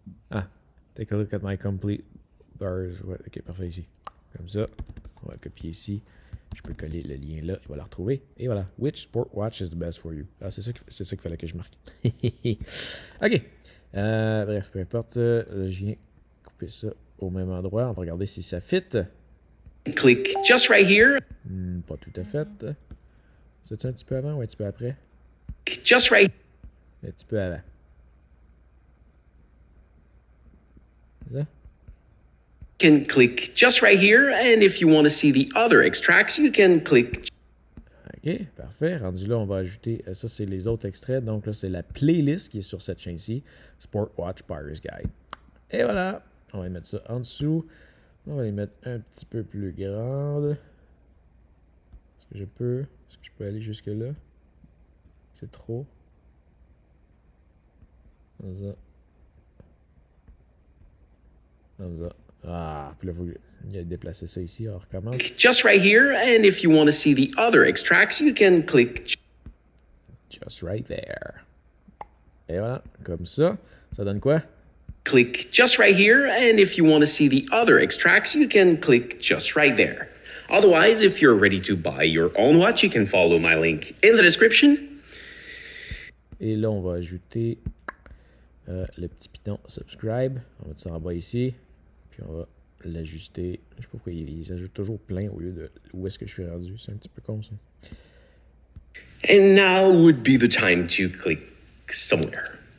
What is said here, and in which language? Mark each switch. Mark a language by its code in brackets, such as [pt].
[en] Ah, take a look at my complete bars. [fr] Ouais, ok, parfait ici. Comme ça. On va le copier ici. Je peux coller le lien là. Il va le retrouver. Et voilà. [en] Which sport watch is the best for you? [fr] Ah, c'est ça qu'il fallait que je marque. Ok. Bref, peu importe. Là, je viens couper ça au même endroit. On va regarder si ça fit. [en] Click just right here. [fr] Pas tout à fait. C'est un petit peu avant ou un petit peu après? [en] Just right. [fr] Un petit peu avant. C'est ça? [en] Can click just right here, and if you want to see the other extracts, you can click. [fr] Ok, parfait. Rendu là, on va ajouter, ça c'est les autres extraits. Donc là, c'est la playlist qui est sur cette chaîne-ci, Sport Watch Buyer's Guide. Et voilà, on va mettre ça en dessous. On va les mettre un petit peu plus grandes. Est-ce que je peux aller jusque là? C'est trop. Comme ça. Comme ça. Ah, puis là, il a déplacé ça ici. On recommence. [en] Just right here, and if you want to see the other extracts, you can click. Just right there. [fr] Et voilà, comme ça. Ça donne quoi? [en] Click just right here, and if you want to see the other extracts, you can click just right there. Otherwise, if you're ready to buy your own watch, you can follow my link in the description. [fr] Et là, on va ajouter le petit piton subscribe. On va mettre ça en bas ici. Puis on va l'ajuster. Je sais pas pourquoi ils ajoutent toujours plein au lieu de où est-ce que je suis rendu. C'est un petit peu con ça. [en] And now would be the time to click somewhere.